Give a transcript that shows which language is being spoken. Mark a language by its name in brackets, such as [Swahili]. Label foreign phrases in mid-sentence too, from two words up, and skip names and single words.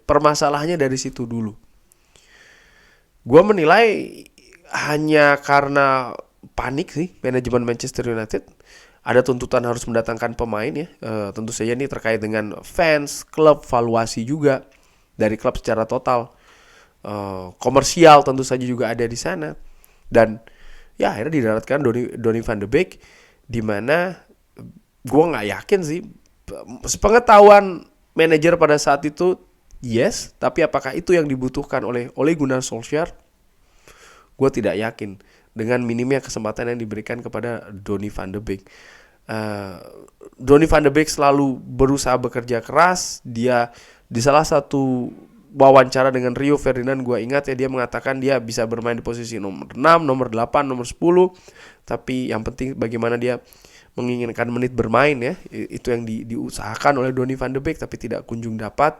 [Indonesian] Permasalahannya dari situ dulu. Gue menilai hanya karena panik sih manajemen Manchester United. Ada tuntutan harus mendatangkan pemain ya. Tentu saja ini terkait dengan fans, klub, valuasi juga dari klub secara total. Komersial tentu saja juga ada di sana. Dan ya akhirnya didaratkan Donny van de Beek, di mana gue nggak yakin sih, sepengetahuan manajer pada saat itu yes, tapi apakah itu yang dibutuhkan oleh Ole Gunnar Solskjaer? Gue tidak yakin dengan minimnya kesempatan yang diberikan kepada Donny van de Beek. Donny van de Beek selalu berusaha bekerja keras. Dia di salah satu wawancara dengan Rio Ferdinand, gue ingat ya, dia mengatakan dia bisa bermain di posisi nomor 6, nomor 8, nomor 10, tapi yang penting bagaimana dia menginginkan menit bermain ya. Itu yang diusahakan oleh Donny van de Beek tapi tidak kunjung dapat.